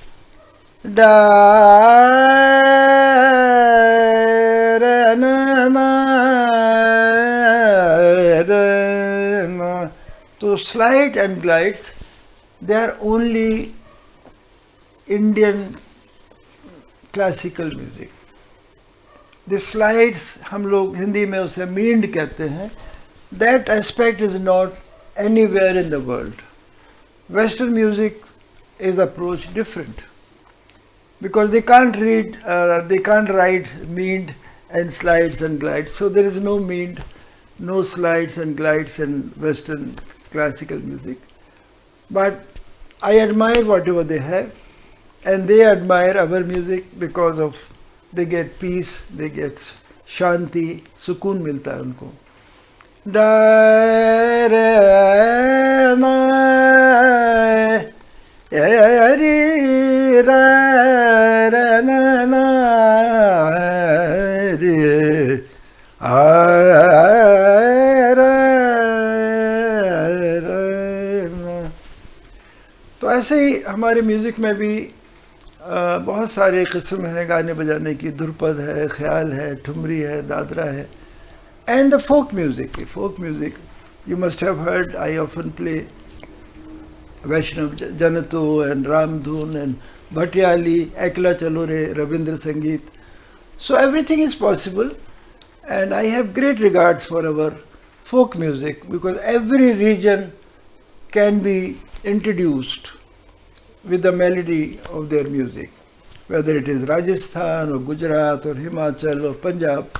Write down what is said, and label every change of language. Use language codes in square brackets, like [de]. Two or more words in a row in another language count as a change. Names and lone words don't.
[en] So slide and glides, they are only Indian classical music. The slides, [hi] हम लोग हिंदी में उसे मींड कहते हैं. [en] That aspect is not anywhere in the world. Western music is approached different, because they can't write meaned and slides and glides. So there is no meaned, no slides and glides in Western classical music. But I admire whatever they have, and they admire our music because of they get peace, they get shanti, [hi] सुकून मिलता है उनको. Da re na ri ra ra na na ri a ra ra na. तो ऐसे ही हमारे म्यूज़िक में भी बहुत सारे किस्म हैं गाने बजाने की. ध्रुपद है, ख्याल है, ठुमरी है, दादरा है. [en] And the folk music. Folk music, you must have heard, I often play Vaishnav Janato and Ramdhun and Bhatyali, Ekla Chalore, Rabindra Sangeet. So everything is possible, and I have great regards for our folk music because every region can be introduced with the melody of their music, whether it is Rajasthan or Gujarat or Himachal or Punjab.